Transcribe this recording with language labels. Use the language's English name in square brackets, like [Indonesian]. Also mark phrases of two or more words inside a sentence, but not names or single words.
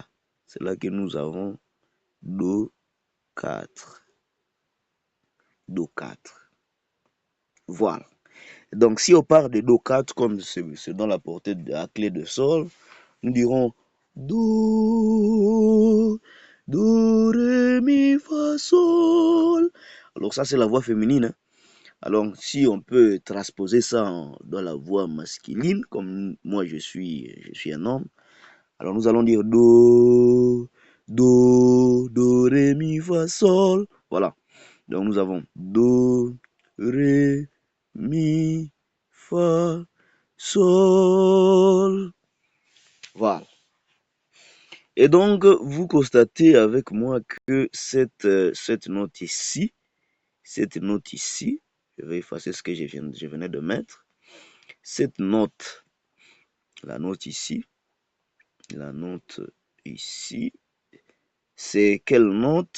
[French] C'est là que nous avons do 4. Do 4. Voilà. Donc si on part de do 4 comme c'est dans la portée de la clé de sol, nous dirons do, do, ré, mi, fa, sol. Alors ça c'est la voix féminine, hein. Alors, si on peut transposer ça dans la voix masculine, comme moi je suis un homme, alors nous allons dire do, do, do, ré, mi, fa, sol. Voilà. Donc nous avons do, ré, mi, fa, sol. Voilà. Et donc, vous constatez avec moi que cette note ici, je vais effacer ce que je venais de mettre. Cette note, la note ici, c'est quelle note?